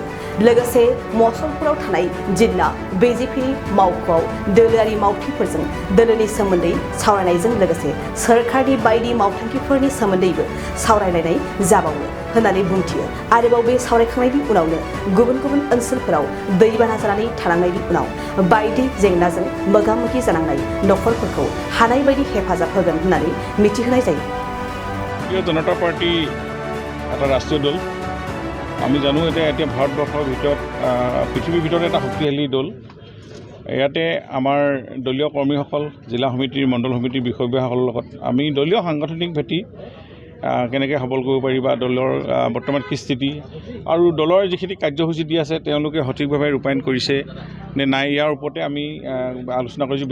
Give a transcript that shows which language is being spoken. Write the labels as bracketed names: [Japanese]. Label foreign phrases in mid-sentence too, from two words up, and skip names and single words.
[Bodo] लोगोसे मसलपुराव थानाय जिल्ला बिजेपिनि मावख'आव दोलोआरि मावथिफोरजों दोलोनि सोमोन्दै सावरायनायजों लोगोसे सोरखारनि बायदि मावथांखिफोरनि सोमोन्दैबो सावरायलायनाय जाबावो होननानै बुंथियो। आरोबाव बे सावरायखांनायनि उनावनो गुबुन गुबुन ओनसोलफोराव दैबाना जानानै थालांनायनि उनाव बायदि जेंनाजों मोगा-मोगि जानांनाय नखरफोरखौ हानाय बायदि हेफाजाब होगोन होननानै मिथिहोनाय जायो। [Assamese] ভাৰতীয় জনতা পাৰ্টি এটা ৰাষ্ট্ৰীয় দল। আমি জানো এতিয়া ভাৰতবৰ্ষৰ ভিতৰত পৃথিৱীৰ ভিতৰত এটা শক্তিশালী দল। ইয়াতে আমাৰ দলীয় কৰ্মীসকল, জিলা সমিতিৰ, মণ্ডল সমিতিৰ বিষয়ববীয়াসকলৰ লগত আমি দলীয় সাংগঠনিক ভেটি কেনেকৈ সবল কৰিব পাৰি বা দলৰ বৰ্তমান কি স্থিতি আৰু দলৰ যিখিনি কাৰ্যসূচী দি আছে তেওঁলোকে সঠিকভাৱে ৰূপায়ণ কৰিছে নে নাই, ইয়াৰ ওপৰতে আমি আলোচনা কৰিছোঁ।